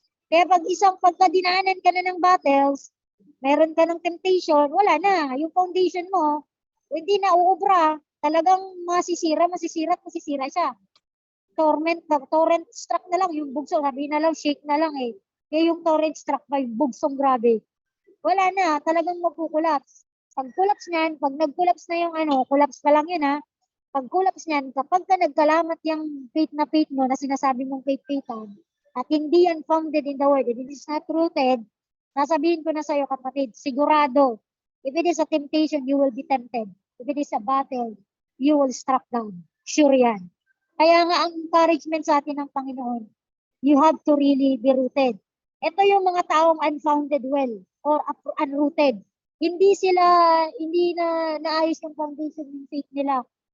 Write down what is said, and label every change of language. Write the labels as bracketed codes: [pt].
[tl] Kaya pagka dinaanan ka na ng battles, meron ka ng temptation, wala na. Yung foundation mo, hindi na uubra. Talagang masisira siya. Torrent struck na lang, yung bugso, sabi na lang, shake na lang eh. Kaya yung torrent struck by bugsong grabe. Wala na, talagang magkukulaps. Pag nag-collapse na yung collapse pa lang yun ha. Pag collapse niyan, kapag ka nagkalamat yung faith mo na sinasabi mong faith-faithan, at hindi yan founded in the word, [en] if it is not rooted, [tl] nasabihin ko na sa'yo kapatid, sigurado, [en] if it is a temptation, you will be tempted. If it is a battle, you will struck down. [tl] Sure yan. Kaya nga ang encouragement sa atin ng Panginoon, [en] you have to really be rooted. [tl] Ito yung mga taong unfounded well or unrooted. Hindi na naayos yung foundation ng faith nila.